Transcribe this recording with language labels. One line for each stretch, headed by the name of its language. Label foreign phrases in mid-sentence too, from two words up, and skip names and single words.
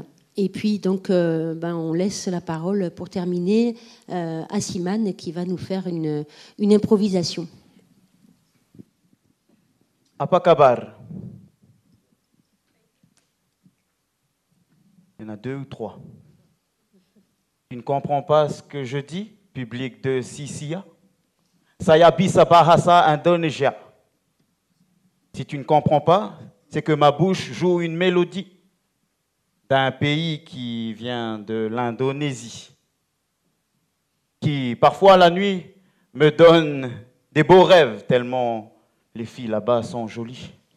French: Et puis, donc, on laisse la parole pour terminer à Simane qui va nous faire une improvisation.
Indonesian: Apa kabar?
French: Il y en a 2 ou 3. Tu ne comprends pas ce que je dis, public de Sisia?
Indonesian: Saya bisa bahasa Indonesia.
French: Si tu ne comprends pas, c'est que ma bouche joue une mélodie d'un pays qui vient de l'Indonésie, qui parfois la nuit me donne des beaux rêves tellement les filles là-bas sont jolies.